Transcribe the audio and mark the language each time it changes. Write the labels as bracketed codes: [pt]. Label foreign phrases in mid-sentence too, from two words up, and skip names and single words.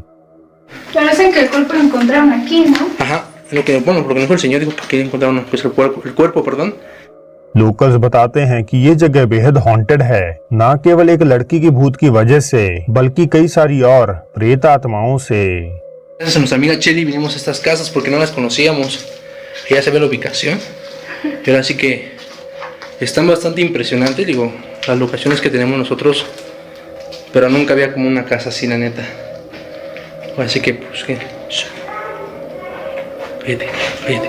[hi] लोकल्स बताते हैं कि ये जगह बेहद हॉन्टेड है, न केवल एक लड़की की भूत की वजह से बल्कि कई सारी और प्रेत आत्माओं से। [es] Gracias a nuestra amiga Cheli vinimos a estas casas porque no las conocíamos. Ya se ve la ubicación. Y ahora sí que están bastante impresionantes, digo, las locaciones que tenemos nosotros, pero nunca había como una casa así, la neta. Así que pues que vete, vete.